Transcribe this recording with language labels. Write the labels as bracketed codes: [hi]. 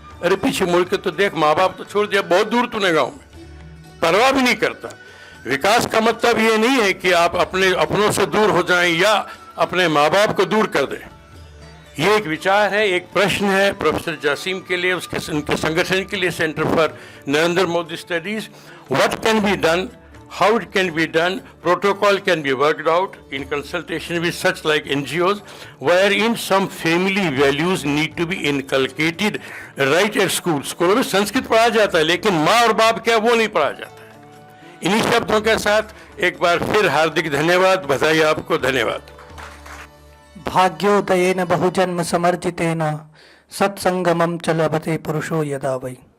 [hi] अरे पीछे मुड़ के तो देख, माँ बाप तो छोड़ दिया, बहुत दूर तूने गाँव में, परवाह भी नहीं करता। विकास का मतलब ये नहीं है कि आप अपनों से दूर हो जाएं या अपने माँ बाप को दूर कर दें। ये एक विचार है, एक प्रश्न है प्रोफेसर जासिम के लिए, उनके संगठन के लिए, centre for Narendra Modi studies. [en] What can be done, how it can be done, protocol can be worked out in consultation with such like NGOs, wherein some family values need to be inculcated right at school. [hi] स्कूलों में संस्कृत पढ़ाया जाता है, लेकिन माँ और बाप क्या, वो नहीं पढ़ाया जाता है। इन्हीं शब्दों के साथ एक बार फिर हार्दिक धन्यवाद, बधाई आपको, धन्यवाद। [sa] भाग्योदयेन बहुजन्म समर्जितेन सत्संगमम च लभते पुरुषो यदा वै।